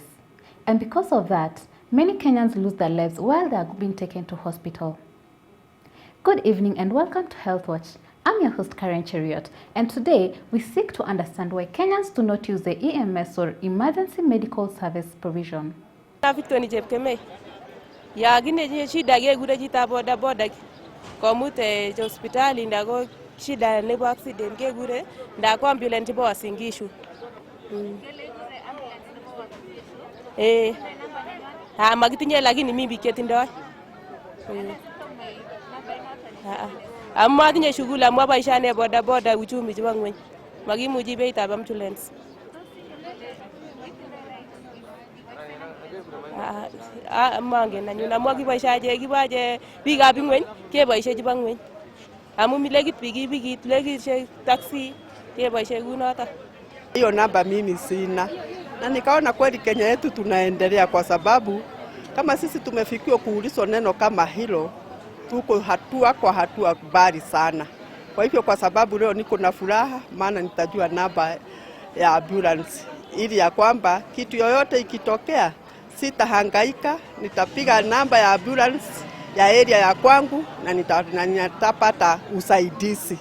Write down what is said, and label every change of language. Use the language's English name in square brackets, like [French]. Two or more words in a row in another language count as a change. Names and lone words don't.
[English] And because of that, many Kenyans lose their lives while they are being taken to hospital. Good evening and welcome to Health Watch. I'm your host Karen Cheriot, and today we seek to understand why Kenyans do not use the EMS or emergency medical service provision. [Kalenjin] Komute hospitali ndago shida nebo accident kegure ndako ambulance bo wasingishu makitinye [Swahili] lakini mimi [Kalenjin] ketindoi amma tinye shughuli amwa baishane boda boda uchumi chebo ngweny makimuchi beitab ambulance mangen anyun amwa kiboishaje kibaje biikab ngweny keboishe chebo ngweny amu milekit pikipikit lekit taxi keboishe kunoto. [Swahili] Hiyo namba mimi sina, na nikaona kweli Kenya yetu tunaendelea, kwa sababu kama sisi tumefikiwa kuulizwa neno kama hilo, tuko hatua kwa hatua bali sana. Kwa hivyo kwa sababu leo niko na furaha, maana nitajua namba ya ambulance ili ya kwamba kitu yoyote ikitokea sitahangaika, nitapiga namba ya ambulance ya area ya kwangu na nitapata usaidizi.